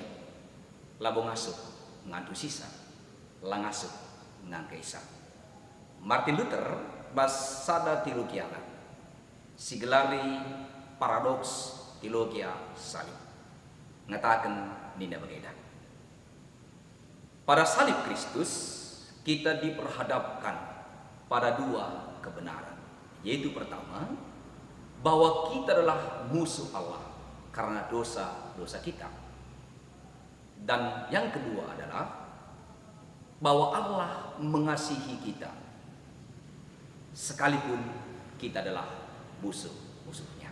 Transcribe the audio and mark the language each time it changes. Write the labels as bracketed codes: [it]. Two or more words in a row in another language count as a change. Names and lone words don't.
[btx] Labo ngasup ngantu sisa, langasup ngangkaisa. Martin Luther bas sada teologiana sigelari [id] paradoks teologia salib [btx] ngatakan ninda bagaidan. [id] Pada salib Kristus kita diperhadapkan pada dua kebenaran, yaitu pertama bahwa kita adalah musuh Allah karena dosa-dosa kita. Dan yang kedua adalah bahwa Allah mengasihi kita sekalipun kita adalah musuh-musuhnya.